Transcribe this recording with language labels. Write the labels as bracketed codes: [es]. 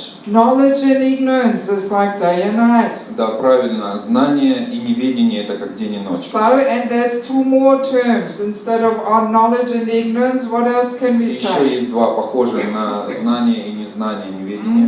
[en] Knowledge and ignorance is like day and night. [ru] Да, правильно. Знание и неведение это как день и ночь. [en] So, and there's two more terms. Instead of our knowledge and ignorance, what else can we [ru] Еще [en] say? [ru] есть два похожие на знание и незнание, неведение.